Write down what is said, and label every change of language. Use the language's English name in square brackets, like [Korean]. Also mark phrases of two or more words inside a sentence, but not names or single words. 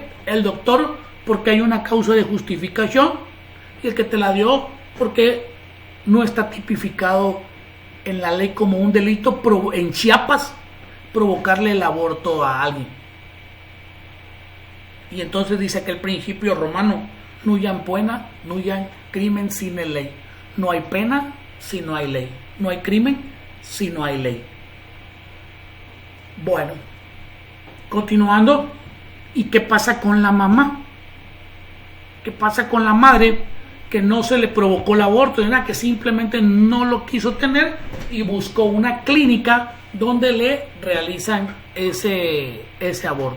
[Spanish] El doctor porque hay una causa de justificación y el que te la dio porque no está tipificado en la ley como un delito en Chiapas provocarle el aborto a alguien. Y entonces dice aquel principio romano, [Latin] nullum poena, nullum crimen sine ley. [Spanish] No hay pena si no hay ley. No hay crimen si no hay ley. Bueno, continuando, ¿y qué pasa con la mamá? ¿Qué pasa con la madre que no se le provocó el aborto, que simplemente no lo quiso tener y buscó una clínica donde le realizan ese aborto?